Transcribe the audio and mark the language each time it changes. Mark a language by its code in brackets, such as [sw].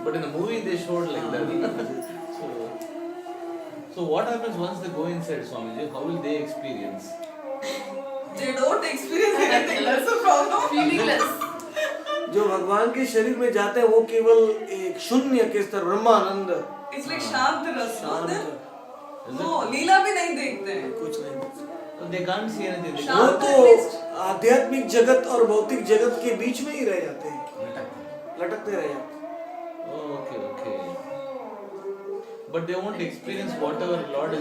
[en] But in the movie they showed like that. So what happens once they go inside, Swamiji? How will they experience? they don't experience anything. That's the problem. Feelingless. [hi] जो भगवान के शरीर में जाते हैं वो केवल एक शून्य के स्तर, ब्रह्मानंद, [en] It's like शांत रस. Is [hi] वो लीला भी नहीं देखते हैं. कुछ नहीं। [en] So they can't see anything. They [hi] वो शांत तो आध्यात्मिक जगत और भौतिक जगत के बीच में ही रह जाते हैं, लटकते रह जाते हैं। [en] Oh, okay. But they won't experience whatever Lord is